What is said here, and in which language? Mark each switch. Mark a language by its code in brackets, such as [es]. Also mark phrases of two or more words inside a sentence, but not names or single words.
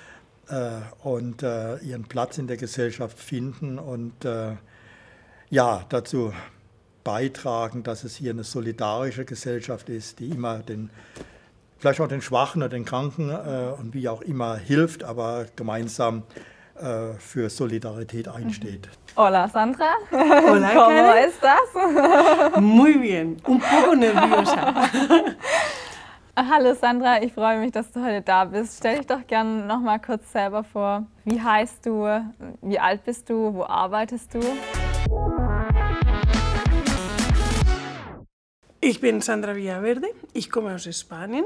[de] und ihren Platz in der Gesellschaft finden und ja, dazu beitragen, dass es hier eine solidarische Gesellschaft ist, die immer vielleicht auch den Schwachen oder den Kranken und wie auch immer hilft, aber gemeinsam für Solidarität einsteht. [es] Hola, Sandra. Hola, ¿Cómo estás? Muy bien, un poco nerviosa. [de] Hallo Sandra, ich freue mich, dass du heute da bist. Stell dich doch gerne noch mal kurz selber vor. Wie heißt du? Wie alt bist du? Wo arbeitest du? Ich bin Sandra Villaverde, ich komme aus Spanien.